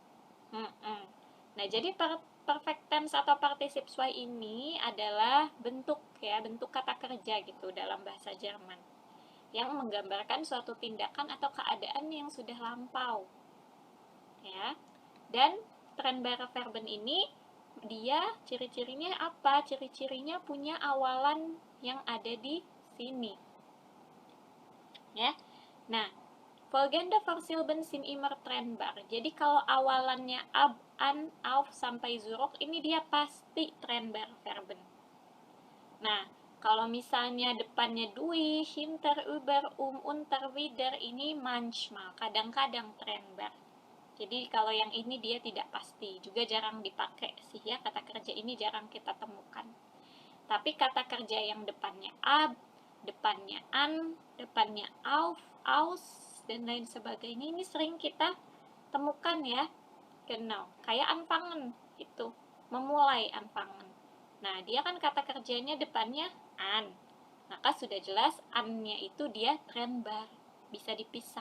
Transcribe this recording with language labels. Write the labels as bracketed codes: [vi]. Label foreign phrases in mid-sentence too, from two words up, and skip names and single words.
[id] Nah, jadi [en] perfect tense [id] atau [de] particip suai [id] ini adalah bentuk ya, bentuk kata kerja gitu dalam bahasa Jerman yang menggambarkan suatu tindakan atau keadaan yang sudah lampau. Ya. Dan [de] trennbare verben [id] ini dia ciri-cirinya apa? Ciri-cirinya punya awalan yang ada di sini. Ya. Nah, [de] folgende Vorsilben sind immer trennbar. [id] Jadi kalau awalannya ab, an, auf sampai zurück ini dia pasti [de] trennbar verben. [id] Nah, kalau misalnya depannya [de] durch, hinter, über, unter, wieder [id] ini manchmal, kadang-kadang trennbar. Jadi kalau yang ini dia tidak pasti, juga jarang dipakai sih ya, kata kerja ini jarang kita temukan. Tapi kata kerja yang depannya ab, depannya an, depannya auf, aus, dan lain sebagainya ini sering kita temukan ya. Genau, kayak anfangen itu, memulai anfangen. Nah, dia kan kata kerjanya depannya an. Maka sudah jelas an-nya itu dia trennbar, bisa dipisah.